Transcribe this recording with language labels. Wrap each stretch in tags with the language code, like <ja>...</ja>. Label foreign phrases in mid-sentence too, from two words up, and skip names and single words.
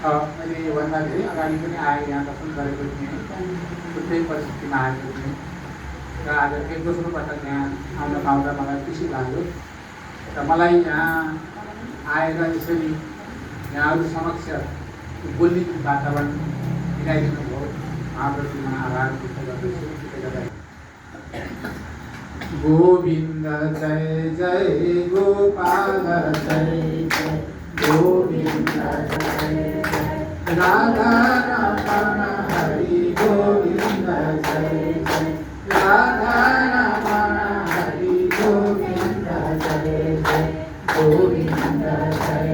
<ne>मैले योभन्दा धेरै अगाडि पनि आएर यहाँ दर्शन गरेको थिएँ, छुट्टै परिस्थितिमा आएको थिएँ र आज एक दोस्रो पटक यहाँ आउन पाउँदा मलाई खुसी लाग्यो र मलाई यहाँ आएर यसरी यहाँहरू समक्ष बोल्ने जुन वातावरण मिलाइदिनु भयो, उहाँप्रति म आभार व्यक्त गर्दछु।</ne> <hi>गोविंद जय जय गोपाल जय जय गोविंद जय जय राधा रमण हरि गोविंद जय जय राधा रमण हरि गोविंद जय जय गोविंद जय</hi>